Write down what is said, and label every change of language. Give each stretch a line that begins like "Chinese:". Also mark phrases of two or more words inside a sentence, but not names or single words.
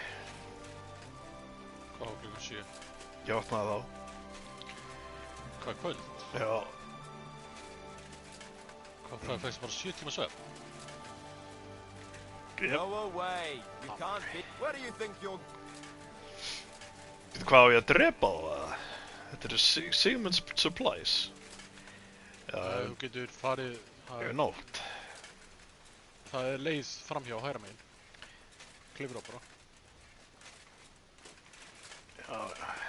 Icelandic: Hvað á klukkan 7? Ég opnaði þá. Hvað er kvöld? Já, Hvað fæst bara 7 tíma svefn?
English: Yep. Go away. You can't fit. Where do you think you're...
Icelandic: Veitu hvað á ég að drepa þá eða? Þetta eru Sigmund's Supplies. Já, Þú getur farið, yfir nótt. það er leið framhjá hægra megin. Klifur á bara. Já, já.